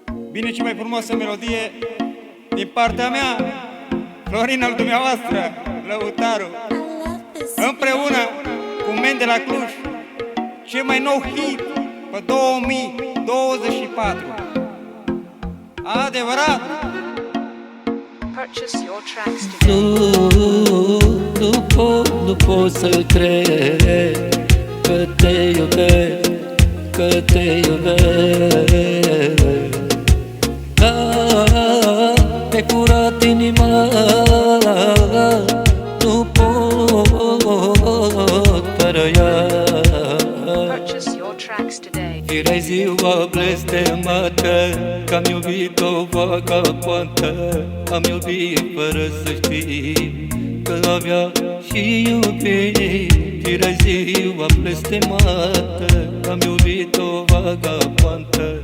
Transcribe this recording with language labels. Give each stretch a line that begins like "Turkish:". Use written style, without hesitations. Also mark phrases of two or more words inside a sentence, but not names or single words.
Romanian: Vine cea mai frumoasă melodie din partea mea, Florin al dumneavoastră, lăutarul, împreună cu Men de la Cluj, cel mai nou hit pe 2024. Adevărat!
English: Purchase your tracks today.
Romanian: Nu pot să cred că te iubesc, că te iubesc. Mi-ai furat inima, nu pot fără ea.
English: Purchase your tracks today.
Romanian: Erai ziua blestemată, că-am iubit o vagabondă. Am iubit fără să știi că avea și iubit. Erai ziua blestemată, că-am iubit o vagabondă.